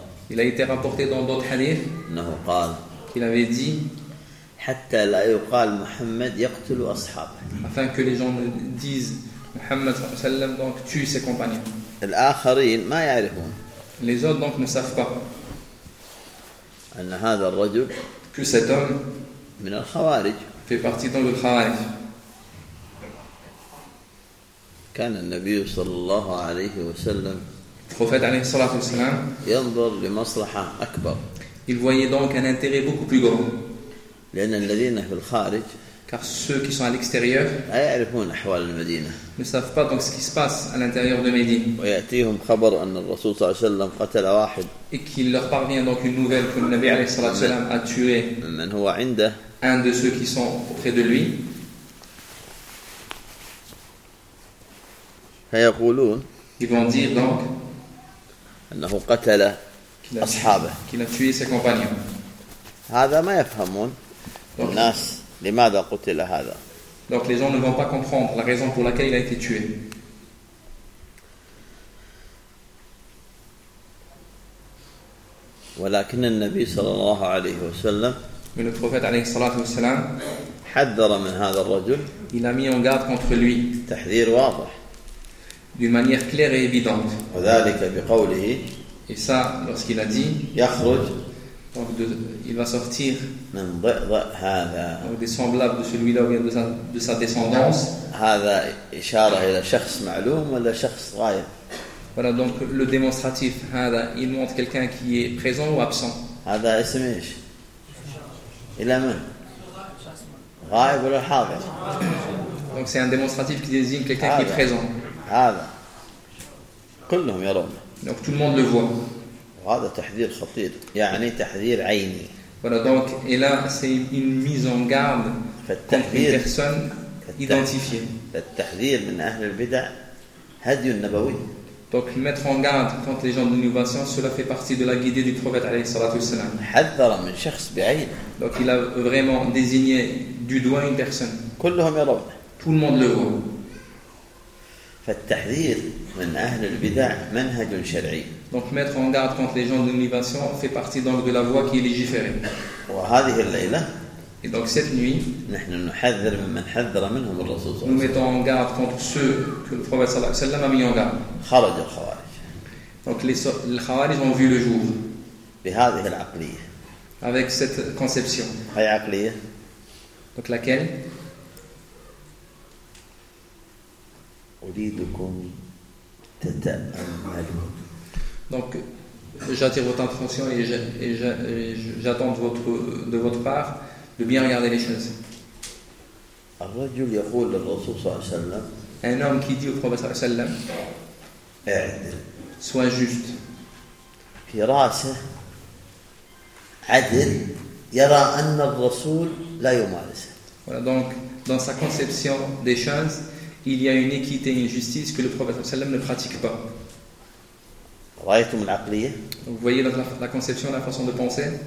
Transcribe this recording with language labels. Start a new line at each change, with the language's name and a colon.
French: Il a été rapporté dans d'autres hadiths qu'il avait dit
Arabic: حتى لا يقال محمد يقتل أصحابه.
French: Afin que les gens ne disent Muhammad
Arabic: صلى الله عليه وسلم
French: donc tue ses compagnons.
Arabic: الآخرين ما يعرفون.
French: Les autres donc ne savent pas.
Arabic: أن هذا الرجل.
French: Que cet homme.
Arabic: من الخوارج.
French: Fait partie donc des Khawarij.
Arabic: كان النبي صلى الله عليه وسلم.
French: Prophète
Arabic: عليه الصلاة والسلام. ينظر لمصلحة أكبر.
French: Il voyait donc un intérêt beaucoup plus grand.
Arabic: لأن الذين في الخارج
French: car ceux qui sont à l'extérieur
Arabic: يعرفون أحوال المدينة
French: ne savent pas donc ce qui se passe à l'intérieur de Médine
Arabic: ويأتيهم خبر أن الرسول صلى الله عليه وسلم قتل واحد
French: et qu'il leur parvient donc une nouvelle que le Nabi
Arabic: عليه الصلاة والسلام
French: a tué
Arabic: من هو عنده
French: un de ceux qui sont auprès de lui
Arabic: فيقولون
French: ils vont dire donc
Arabic: أنه قتل أصحابه
French: qu'il a tué ses compagnons
Arabic: هذا ما يفهمون الناس لماذا قتل هذا؟
French: Donc les gens ne vont pas comprendre la raison pour laquelle il a été tué.
Arabic: ولكن النبي صلى الله عليه وسلم
French: mais le prophète
Arabic: عليه الصلاة والسلام حذر من هذا الرجل
French: Il a mis en garde contre lui.
Arabic: تحذير واضح.
French: D'une manière claire et évidente.
Arabic: وذلك بقوله.
French: Et ça, lorsqu'il a dit.
Arabic: يخرج.
French: Donc de, il va sortir.
Arabic: من ضئضاء هذا.
French: Donc des semblables de celui-là ou bien de sa descendance.
Arabic: هذا إشارة إلى شخص معلوم ولا شخص غائب.
French: Voilà donc le démonstratif. هذا il montre quelqu'un qui est présent ou absent.
Arabic: هذا اسم إيش؟ إلى من؟ غائب ولا حاضر؟
French: Donc c'est un démonstratif qui désigne quelqu'un
Arabic: هذا.
French: Qui est présent.
Arabic: هذا كلهم يرون.
French: Donc tout le monde le voit.
Arabic: وهذا تحذير خطير. يعني تحذير عيني.
French: Voilà donc et là c'est une mise en garde contre une personne identifiée.
Arabic: فالتحذير من أهل البدع هدي النبوي.
French: Donc mettre en garde contre les gens de l'innovation, cela fait partie de la guidée du prophète
Arabic: عليه الصلاة والسلام. حذر من شخص بعينه.
French: Donc il a vraiment désigné du doigt une personne.
Arabic: كلهم يرون.
French: Tout le monde le voit.
Arabic: فالتحذير من أهل البدع منهج شرعي.
French: Donc mettre en garde contre les gens de l'innovation fait partie donc de la voie qui est légiférée.
Arabic: وهذه الليلة.
French: Et donc cette nuit.
Arabic: نحن نحذر من حذر منهم الرسول صلى الله عليه وسلم.
French: Nous mettons en garde contre ceux que le prophète
Arabic: صلى الله عليه وسلم
French: a mis en garde.
Arabic: خرج الخوارج.
French: Donc les Khawarij ont vu le jour.
Arabic: بهذه العقلية.
French: Avec cette conception.
Arabic: أي عقلية.
French: Donc laquelle?
Arabic: أريدكم تتأملون.
French: Donc j'attire votre attention et j'attends de votre part de bien regarder les choses.
Arabic: الرجل يقول للرسول صلى الله عليه وسلم.
French: Un homme qui dit au prophète صلى الله عليه وسلم.
Arabic: اعدل.
French: Sois juste.
Arabic: في راسه عدل يرى أن الرسول لا يمارسه.
French: Voilà donc dans sa conception des choses. Il y a une équité et une justice que le prophète ne pratique pas. Vous voyez la conception, la façon de penser.